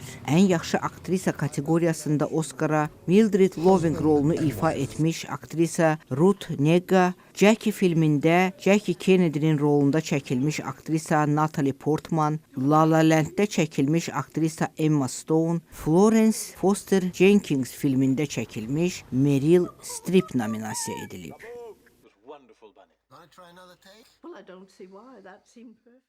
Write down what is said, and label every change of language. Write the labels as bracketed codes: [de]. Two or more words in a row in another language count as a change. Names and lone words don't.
[az] Ən yaxşı aktrisa kateqoriyasında Oscara Mildred Loving rolunu ifa etmiş aktrisa Ruth Negga, Jackie filmində Jackie Kennedy'nin rolunda çəkilmiş aktrisa Natalie Portman, [en] La La Land'də [az] çəkilmiş aktrisa Emma Stone, Florence Foster Jenkins filmində çəkilmiş Meryl Streep nominasiya edilib. [en] Well, I don't see why. That seemed perfect.